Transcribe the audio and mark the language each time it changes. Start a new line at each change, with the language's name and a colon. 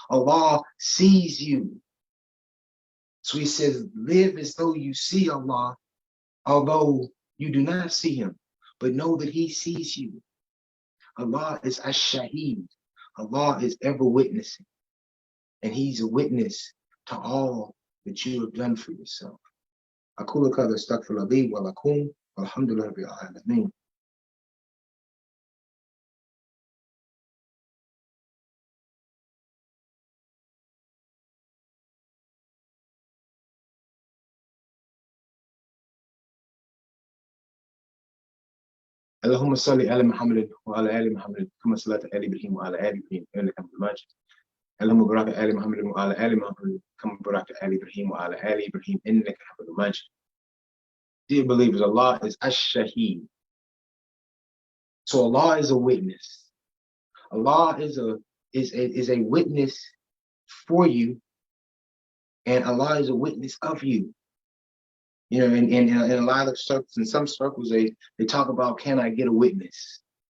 English: Allah sees you. So he says, live as though you see Allah, although you do not see him, but know that he sees you. Allah is ash-shahid. Allah is ever witnessing. And he's a witness to all that you have done for yourself.
Arabic: أقول هذا استغفر الله لي ولكم والحمد لله رب العالمين. اللهم صل على محمد وعلى آل محمد كما صليت على إبراهيم وعلى آل إبراهيم إنك حميد مجيد. اللهم بارك على محمد وعلى آل محمد كما باركت على إبراهيم وعلى آل إبراهيم إنك حميد مجيد.
English: Dear believers, Allah is Ash-Shaheed. So Allah is a witness. Allah is a witness for you, and Allah is a witness of you. You know, in a lot of circles, in some circles, they talk about, can I get a witness?